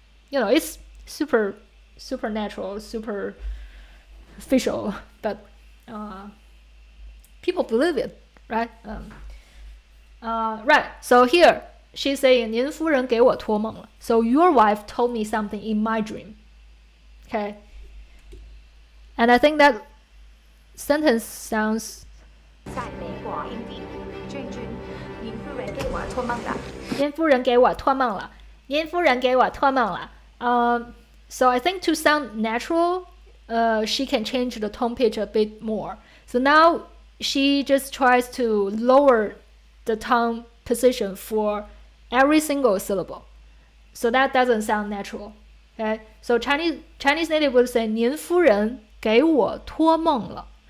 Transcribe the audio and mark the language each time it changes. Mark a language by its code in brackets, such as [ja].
[en] It's supernatural, superficial, but people believe it, right? Right. So here she's saying [zh] 您夫人给我托梦了. [en] So your wife told me something in my dream. Okay. And I think that sentence sounds [zh] 在美国印地，君君，您夫人给我托梦了。您夫人给我托梦了。您夫人给我托梦了。 [en] So I think to sound natural, she can change the tone pitch a bit more. So now she just tries to lower the tone position for every single syllable. So that doesn't sound natural. Okay? So Chinese native would say [zh] 您夫人给我托梦了.